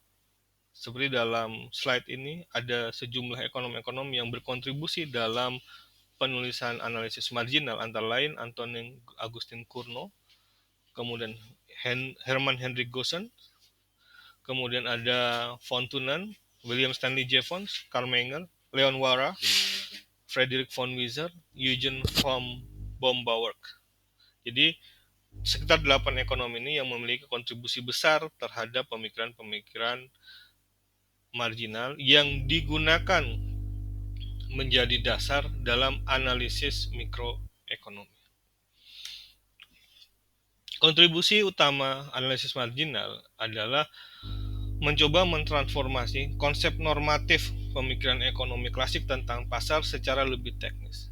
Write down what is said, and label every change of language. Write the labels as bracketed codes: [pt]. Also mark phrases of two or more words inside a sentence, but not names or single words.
[id] Seperti dalam slide ini, ada sejumlah ekonom-ekonom yang berkontribusi dalam penulisan analisis marginal, antara lain Antonin Agustin Cournot, kemudian Hermann Hendrik Goosen, kemudian ada von Thunen, William Stanley Jevons, Karl Menger, Leon Wara, Frederick von Wieser, Eugen von Bombauer. Jadi sekitar 8 ekonom ini yang memiliki kontribusi besar terhadap pemikiran-pemikiran marginal yang digunakan menjadi dasar dalam analisis mikroekonomi. Kontribusi utama analisis marginal adalah mencoba mentransformasi konsep normatif pemikiran ekonomi klasik tentang pasar secara lebih teknis.